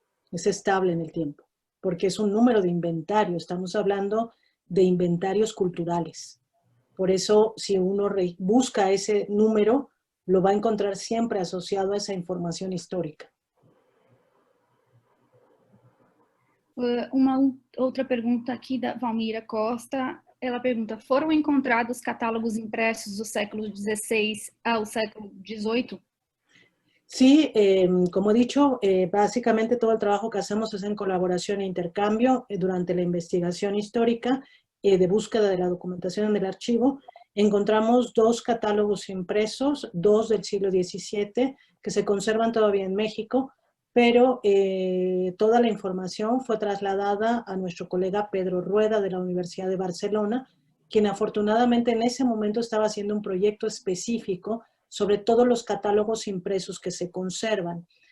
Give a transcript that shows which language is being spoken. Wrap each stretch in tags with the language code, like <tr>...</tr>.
<es>Es estable en el tiempo, porque es un número de inventario, estamos hablando de inventarios culturales. Por eso, si uno busca ese número, lo va a encontrar siempre asociado a esa información histórica.</es> <pt>Uma outra pergunta aqui da Valmira Costa. Ela pergunta, foram encontrados catálogos impressos do século XVI ao século XVIII?</pt> <es>Sí, como he dicho, básicamente todo el trabajo que hacemos es en colaboración e intercambio durante la investigación histórica de búsqueda de la documentación en el archivo. Encontramos 2 catálogos impresos, 2 del siglo XVII, que se conservan todavía en México, pero toda la información fue trasladada a nuestro colega Pedro Rueda de la Universidad de Barcelona, quien afortunadamente en ese momento estaba haciendo un proyecto específico sobre todos los catálogos impresos que se conservan.</es>